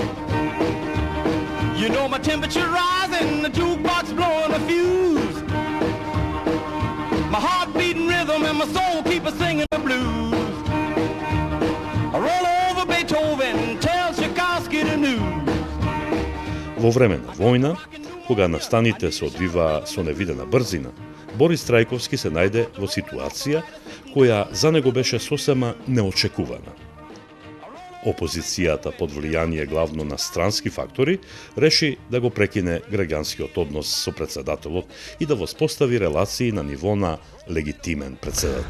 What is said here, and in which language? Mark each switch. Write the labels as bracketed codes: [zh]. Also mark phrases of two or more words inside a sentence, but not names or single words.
[en] You know my temperature rising, the jukebox blowing a fuse. My heart beating rhythm and my soul keep a singing the blues. Roll over Beethoven, tell Tchaikovsky the news. [mk] Во време на војна, кога настаните се одвива со невидена брзина, Борис Трајковски се најде во ситуација која за него беше сосема неочекувана. Опозицијата под влијание главно на странски фактори реши да го прекине граѓанскиот однос со председателот и да воспостави релации на ниво на легитимен председател.